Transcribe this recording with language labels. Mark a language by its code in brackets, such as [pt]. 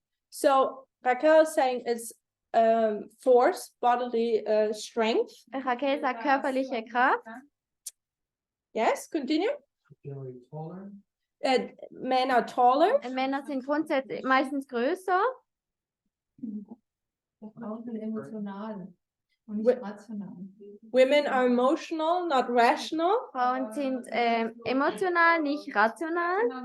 [en] So Raquel is saying it's force, bodily strength. [de] Raquel sagt körperliche Kraft. [en] Yes, continue. Men are taller. [de] Männer sind grundsätzlich meistens größer. Frauen sind emotional und nicht rational. [en] Women are emotional, not rational. [de] Frauen sind emotional, nicht rational.